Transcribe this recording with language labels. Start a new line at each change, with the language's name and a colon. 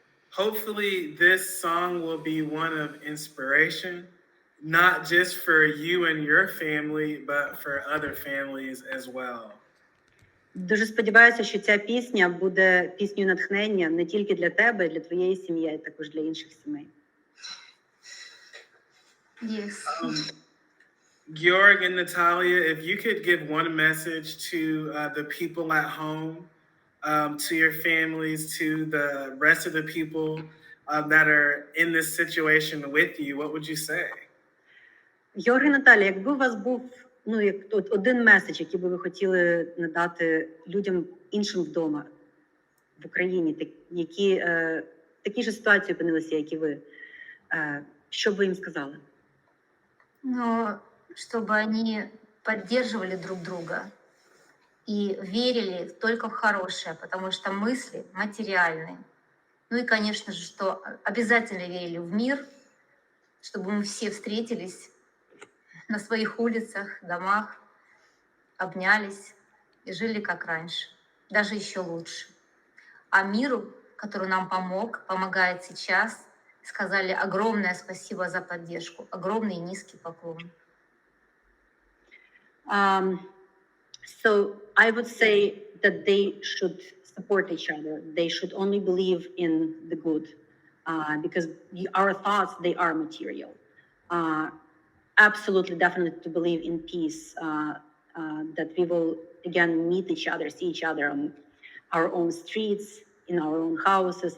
English: Hopefully this song will be one of inspiration, not just for you and your family, but for other families as well.
Ukrainian: Дуже сподіваюся, що ця пісня буде піснею натхнення не тільки для тебе, для твоєї сім'ї, а й також для інших сімей.
English: Yes. Georg and Natalya, if you could give one message to the people at home, to your families, to the rest of the people that are in this situation with you, what would you say?
Ukrainian: Георг і Наталя, якби у вас був як один меседж, який би ви хотіли надати людям іншим вдома в Україні, які в такій же ситуації опинилися, як і ви, що б ви їм сказали?
Russian: Но чтобы они поддерживали друг друга и верили только в хорошее, потому что мысли материальные. Ну и, конечно же, что обязательно верили в мир, чтобы мы все встретились на своих улицах, домах, обнялись и жили как раньше, даже еще лучше. А миру, который нам помогает сейчас, сказали огромное спасибо за поддержку, огромный и низкий поклон.
English: So I would say that they should support each other. They should only believe in the good, because our thoughts, they are material. Absolutely, definitely to believe in peace, that we will again meet each other, see each other on our own streets, in our own houses.